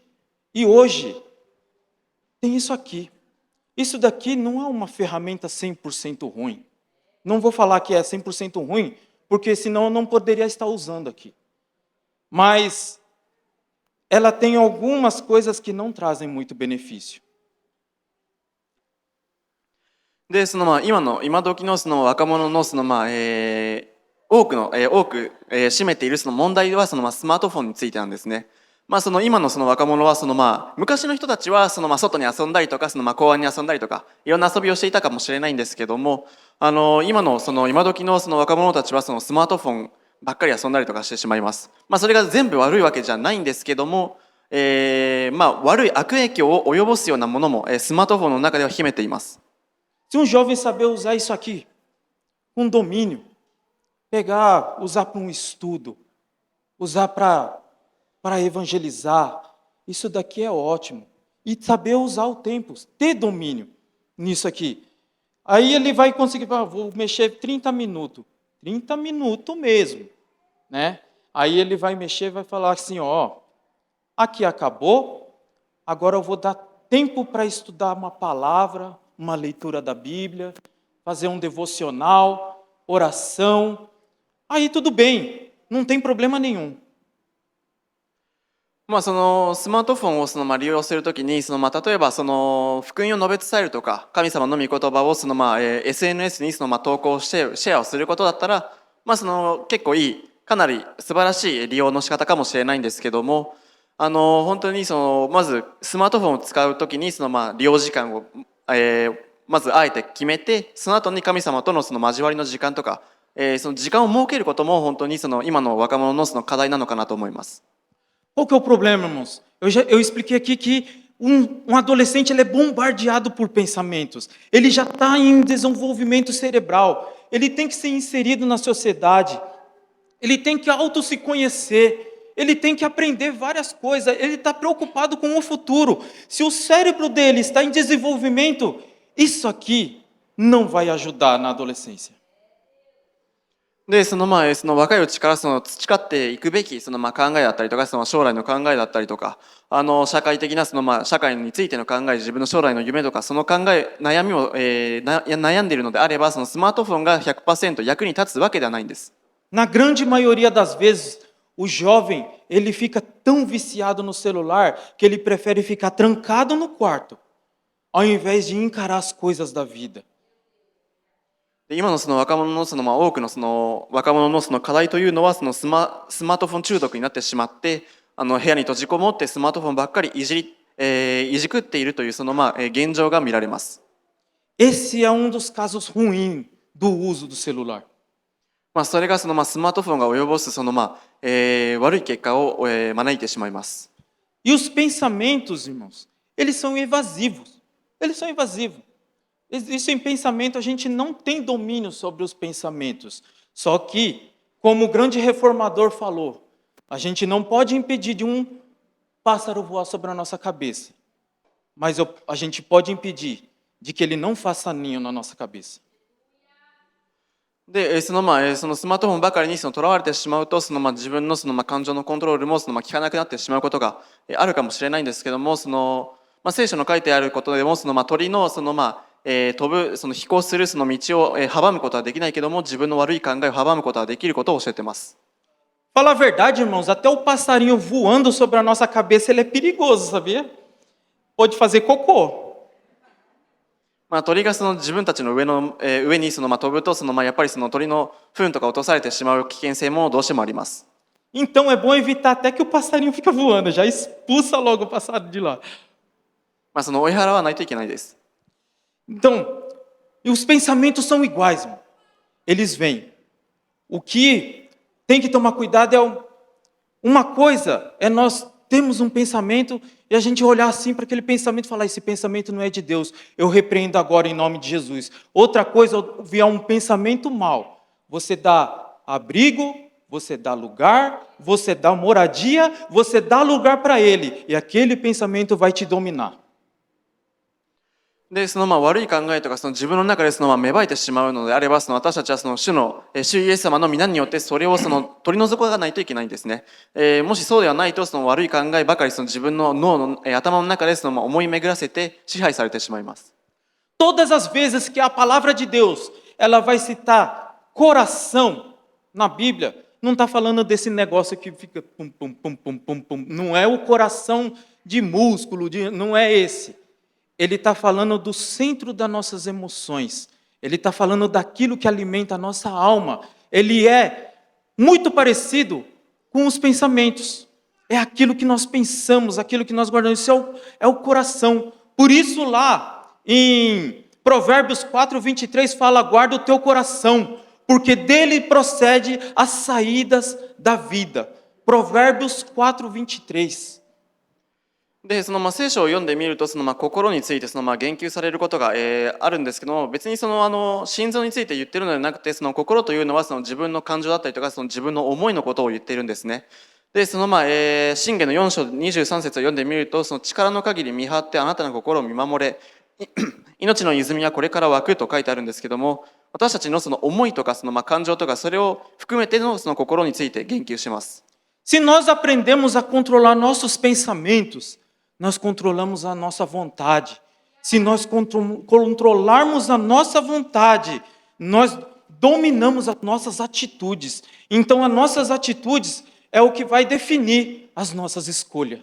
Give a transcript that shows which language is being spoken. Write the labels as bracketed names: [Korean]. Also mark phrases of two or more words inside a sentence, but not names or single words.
[Portuguese] E hoje, tem isso aqui. Isso daqui não é uma ferramenta 100% ruim. Não vou falar que é 100% ruim, porque senão eu não poderia estar usando aqui. Mas ela tem algumas coisas que não trazem muito benefício. [Japanese] で、今時の若者の多く占めている問題はスマートフォンについてなんですね。今の若者は昔の人たちは外に遊んだりとか公園に遊んだりとかいろんな遊びをしていたかもしれないんですけども、今時の若者たちはスマートフォンばっかり遊んだりとかしてしまいます。それが全部悪いわけじゃないんですけども、悪い悪影響を及ぼすようなものもスマートフォンの中では秘めています。 [Portuguese] Se um jovem saber usar isso aqui, com domínio, usar para um estudo, usar para evangelizar, isso daqui é ótimo. E saber usar o tempo, ter domínio nisso aqui. Aí ele vai conseguir, vou mexer 30 minutos. 30 minutos mesmo, né? Aí ele vai mexer e vai falar assim, ó, aqui acabou, agora eu vou dar tempo para estudar uma palavra, uma leitura da Bíblia, fazer um devocional, oração. Aí tudo bem, não tem problema nenhum. [Japanese] スマートフォンを利用するときに例えば福音を述べ伝えるとか神様の御言葉をSNS に投稿してシェアをすることだったら、結構いいかなり素晴らしい利用の仕方かもしれないんですけども、本当にまずスマートフォンを使うときに利用時間を、まずあえて決めて、その後に神様との交わりの時間とか、その時間を設けることも本当に今の若者の課題なのかなと思います。 [Portuguese] Qual que é o problema, irmãos? Eu expliquei aqui que um adolescente ele é bombardeado por pensamentos. Ele já está em desenvolvimento cerebral. Ele tem que ser inserido na sociedade. Ele tem que se conhecer. Ele tem que aprender várias coisas. Ele está preocupado com o futuro. Se o cérebro dele está em desenvolvimento, isso aqui não vai ajudar na adolescência. [Japanese] で、若いうちから培っていくべき考えだったりとか将来の考えだったりとか社会的な社会についての考え、自分の将来の夢とかその考え悩みを、悩んでいるのであればスマートフォンが 100% 役に立つわけではないんです。 [Portuguese] Na grande maioria das vezes, o jovem ele fica tão viciado no celular que ele prefere ficar trancado no quarto, ao invés de encarar as coisas da vida. [Japanese] 今の若者の多くの若者の課題というのはスマートフォン中毒になってしまって部屋に閉じこもってスマートフォンばっかりいじくっているという現状が見られます。 [Portuguese] Esse é dos casos ruins do uso do celular. [Japanese] それがスマートフォンが及ぼす悪い結果を招いてしまいます。 [Portuguese] E os pensamentos, irmãos, eles são evasivos. Eles são evasivos. Isso em pensamento, a gente não tem domínio sobre os pensamentos. Só que, como o grande reformador falou, a gente não pode impedir de um pássaro voar sobre a nossa cabeça. Mas a gente pode impedir de que ele não faça ninho na nossa cabeça. [Japanese] で、スマートフォンばかりにとらわれてしまうと自分の感情のコントロールも効かなくなってしまうことがあるかもしれないんですけども、聖書の書いてあることでも鳥の飛ぶ飛行する道を阻むことはできないけども、自分の悪い考えを阻むことはできることを教えています。 [Portuguese] Fala a verdade, irmãos, até o passarinho voando sobre a nossa cabeça, ele é perigoso, sabia? Pode fazer cocô. [Japanese] 鳥がその自分たちの上に飛ぶとやっぱりその鳥の糞とか落とされてしまう危険性もどうしてもあります。 [Portuguese] Então é bom evitar até que o passarinho fica voando, já expulsa logo o passarinho de lá. [Japanese] その追い払わないといけないです。 [Portuguese] Então, e os pensamentos são iguais, irmão. Eles vêm. O que tem que tomar cuidado uma coisa é nós temos um pensamento e a gente olhar assim para aquele pensamento e falar, esse pensamento não é de Deus, eu repreendo agora em nome de Jesus. Outra coisa, vier um pensamento mal, você dá abrigo, você dá lugar, você dá moradia, você dá lugar para ele, e aquele pensamento vai te dominar. [Japanese] で、悪い考えとか自分の中で芽生えてしまうのであれば、私たちは主イエス様の皆によってそれを取り除かないといけないんですね。もしそうではないと悪い考えばかり自分の脳の頭の中で思い巡らせて支配されてしまいます。 [Portuguese] Todas as vezes que a palavra de Deus ela vai citar coração na Bíblia, não está falando desse negócio que fica pum, pum, pum, pum, pum, pum. Não é o coração de músculo, não é esse. Ele está falando do centro das nossas emoções. Ele está falando daquilo que alimenta a nossa alma. Ele é muito parecido com os pensamentos. É aquilo que nós pensamos, aquilo que nós guardamos. Isso é o coração. Por isso lá em Provérbios 4:23 fala, guarda o teu coração, porque dele procede as saídas da vida. Provérbios 4:23. [Japanese] で、聖書を読んでみると心について言及されることが、あるんですけども、別に心臓について言ってるのではなくて、心というのは自分の感情だったりとか自分の思いのことを言っているんですね。で、箴言の4章23節を読んでみると、力の限り見張ってあなたの心を見守れ、命の泉はこれから湧くと書いてあるんですけども、私たちの思いとか感情とかそれを含めての心について言及します。 [Portuguese] Se nós aprendemos a controlar nossos pensamentos, nós controlamos a nossa vontade. Se nós controlarmos a nossa vontade, nós dominamos as nossas atitudes. Então, as nossas atitudes é o que vai definir as nossas escolhas.